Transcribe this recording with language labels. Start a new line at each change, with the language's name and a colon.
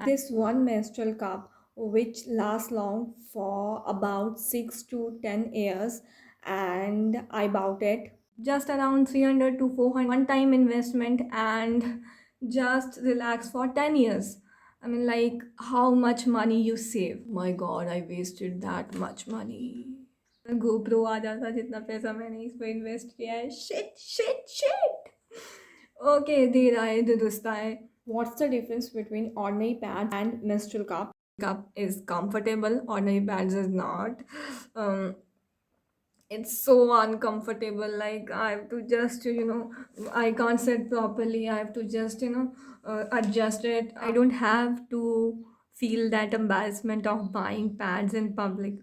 English: This one menstrual cup, which lasts long for about 6 to 10 years, and I bought it just around 300 to 400, one time investment, and just relax for 10 years. I mean, like, how much money you save? My god, I wasted that much money.
Hindi: GoPro आ जाता जितना पैसा मैंने इस पर invest किया है.
English: Shit, shit, shit.
Hindi: Okay, दे रहा है दुरुस्त है.
English: What's the difference between ordinary pads and menstrual cup? Cup is comfortable, ordinary pads is not. Um, it's so uncomfortable. Like, I have to just I can't sit properly. I have to just adjust it. I don't have to feel that embarrassment of buying pads in public.